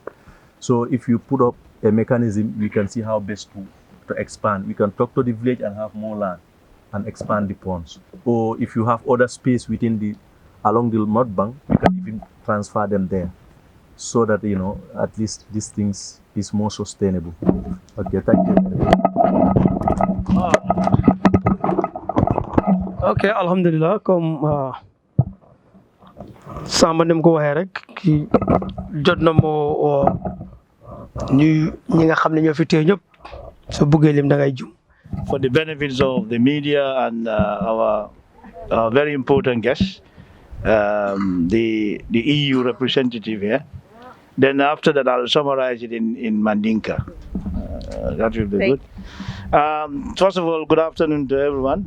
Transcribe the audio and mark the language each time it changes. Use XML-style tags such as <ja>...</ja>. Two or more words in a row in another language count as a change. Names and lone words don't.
<en>So if you put up a mechanism, we can see how best to expand. We can talk to the village and have more land and expand the ponds, or if you have other space along the mud bank, you can even transfer them there, so that at least these things is more sustainable. Okay, thank you.</en> <wo>Okay, alhamdulillah, comme Samba nim ko waxee rek ki jot na moo ñi nga xam ne ñoo fi teew ñëpp soo buggee lim da ngay jum.</wo> <en>For the benefits of the media and our very important guests, the EU representative here. Then after that, I'll summarize it in Mandinka. That will be good. First of all, good afternoon to everyone.</en>